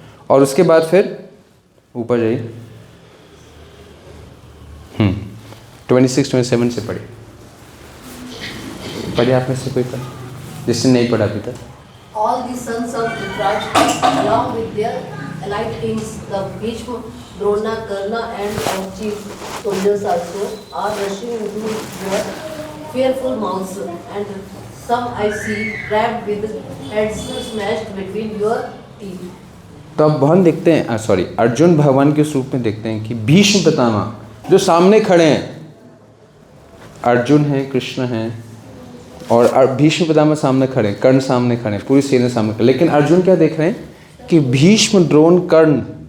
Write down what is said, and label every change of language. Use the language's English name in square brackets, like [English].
[Hindi] और उसके बाद फिर ऊपर जाइए, 26, 27 से पढ़िए आप में से कोई पढ़े जिसने नहीं पढ़ा अभी तक। [English] All the sons of Dhritarashtra, along with their allied kings, the Bhishma, Drona, Karna, and all chief soldiers also, are rushing into your fearful mouths, and some I see trapped with heads smashed between your teeth. [Hindi] तो अब भगवान देखते हैं, sorry, Arjun भगवान के स्वरूप में देखते हैं कि भीष्म पितामह जो सामने खड़े हैं, अर्जुन हैं, कृष्ण हैं, और भीष्म पितामह सामने खड़े, कर्ण सामने खड़े, पूरी सेना सामने खड़े। लेकिन अर्जुन क्या देख रहे हैं कि भीष्म, द्रोण, कर्ण।